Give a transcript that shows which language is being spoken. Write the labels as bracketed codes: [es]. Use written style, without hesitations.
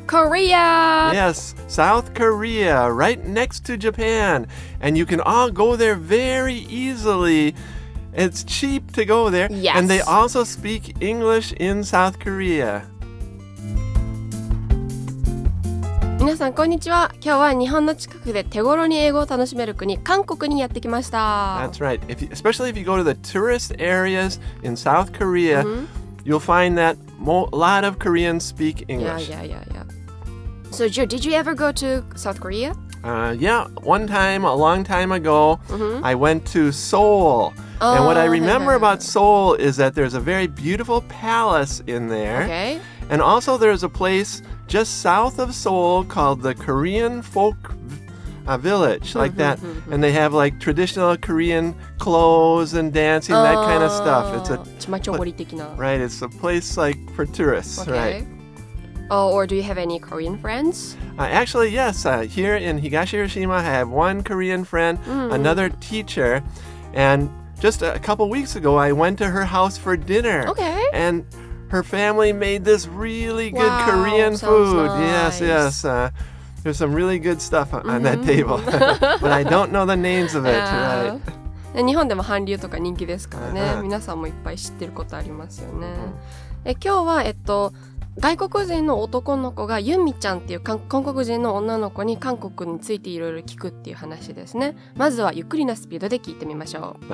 [en] Korea! Yes, South Korea, right next to Japan. And you can all go there very easily. It's cheap to go there. Yes. And they also speak English in South Korea. [ja] 皆さんこんにちは。今日は日本の近くで手頃に英語を楽しめる国、韓国にやってきました。 [en] That's right. Especially if you go to the tourist areas in South Korea, you'll find that a lot of Koreans speak English. Yeah. So, Joe, did you ever go to South Korea? Yeah, one time, a long time ago, I went to Seoul. And what I remember about Seoul is that there's a very beautiful palace in there. Okay. And also there's a place just south of Seoul called the Korean Folk Village, like that. And they have like traditional Korean clothes and dancing, that kind of stuff. It's right, it's a place like for tourists, okay. right? Oh, or do you have any Korean friends? Actually, yes. Here in Higashi Hiroshima, I have one Korean friend, another teacher, and just a couple weeks ago, I went to her house for dinner. Okay. And her family made this really good Korean sounds food. Nice. Yes. There's some really good stuff on that table. But I don't know the names of it, right? [ja] 日本でも韓流とか人気ですからね。皆さんもいっぱい知ってることありますよね。今日は、外国人の男の子がユンミちゃんっていう韓国人の女の子に韓国についていろいろ聞くっていう話ですね。まずはゆっくりなスピードで聞いてみましょう。